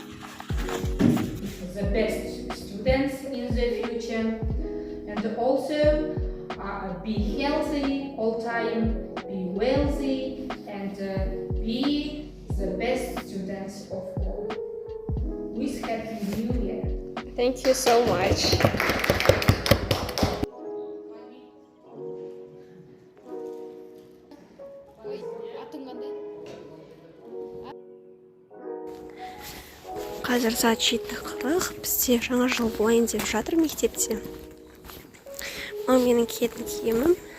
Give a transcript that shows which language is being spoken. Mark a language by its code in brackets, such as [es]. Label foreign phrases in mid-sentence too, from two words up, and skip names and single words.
[en] The best students in the future, and also be healthy all time, be wealthy, and be the best students of all. With Happy New Year! Thank you so much. [kk] Қазір саат 7:40. Бізде жаңа жыл болайын деп жатыр мектепте. Мынау менің киетін киімім.